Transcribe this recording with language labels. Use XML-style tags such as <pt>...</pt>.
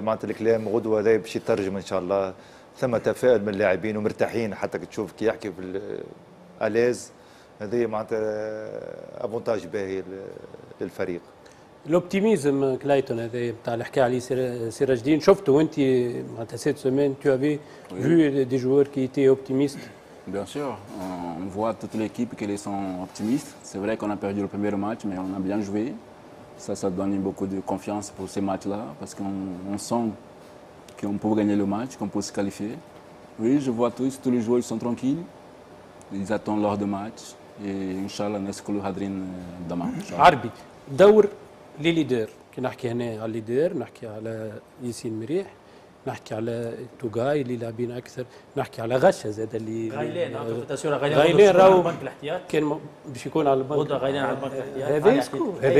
<ar>معناتها الكلام غدوه هذا باش يترجم ان شاء الله، ثم تفاؤل من اللاعبين ومرتاحين، حتى تشوف كي يحكي في الاز هذه معناتها افونتاج باهي للفريق. الاوبتيميزم كلايتون هذا نتاع اللي حكى عليه سراج الدين، شفته وانت معناتها</ar> <fr>cette semaine tu avais vu des joueurs qui étaient optimistes? Bien sûr, on voit toute l'équipe qu'elles sont optimistes. C'est vrai qu'on a perdu le premier match, mais on a bien joué. Ça donne beaucoup de confiance pour ces matchs-là, parce qu'on sent qu'on peut gagner le match, qu'on peut se qualifier. Oui, je vois tous les joueurs ils sont tranquilles, ils attendent l'heure de match, et Inch'Allah</fr> <ar>نسكلوا هادرين</ar> <fr>demain.</fr> <ar>عربي دور لليدر، كي نحكي هنا على الليدر نحكي على ياسين مريح، نحكي على توغاي اللي لاعبين اكثر، نحكي على غشه زاد اللي غايلين راهو بنك الاحتياط كان باش يكون على البنك غدوه غايلين على البنك الاحتياط. هذا يسكو</ar>